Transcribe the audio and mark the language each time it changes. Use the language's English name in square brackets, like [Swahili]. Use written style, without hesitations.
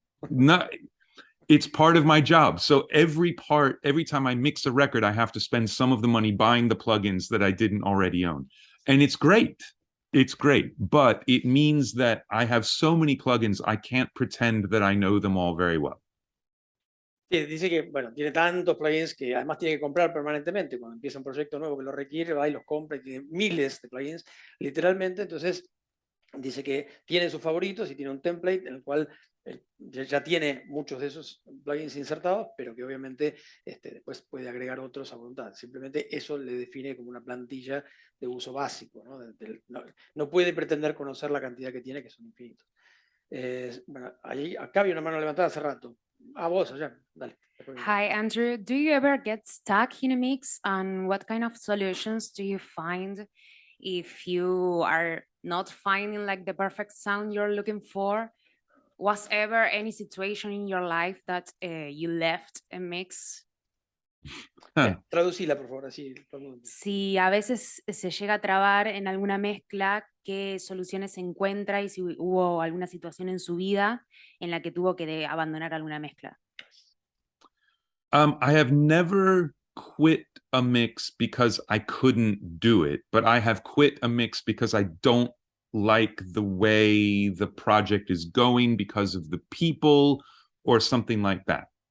[English] Not, it's part of my job. So every time I mix a record, I have to spend some of the money buying the plugins that I didn't already own. And it's great. It's great. But it means that I have so many plugins, I can't pretend that I know them all very well. [Spanish] Sí, dice que, bueno, tiene tantos plugins que además tiene que comprar permanentemente. Cuando empieza un proyecto nuevo que lo requiere, va y los compra y tiene miles de plugins, literalmente. Entonces, dice que tiene sus favoritos y tiene un template en el cual ya tiene muchos de esos plugins insertados, pero que obviamente después puede agregar otros a voluntad. Simplemente eso le define como una plantilla de uso básico, ¿no? No puede pretender conocer la cantidad que tiene, que son infinitos. Bueno, acá había una mano levantada hace rato. Vos allá, dale. [English] Hi, Andrew. Do you ever get stuck in a mix? And what kind of solutions do you find if you are not finding like the perfect sound you're looking for? Was ever any situation in your life that you left a mix? [Spanish] Traducila, por favor, así. Si a veces se llega a trabar en alguna mezcla, ¿qué soluciones se encuentra y si hubo alguna situación en su vida en la que tuvo que abandonar alguna mezcla? [English] I have never quit a mix because I couldn't do it, but I have quit a mix because I don't like the way the project is going because of the people or something like that.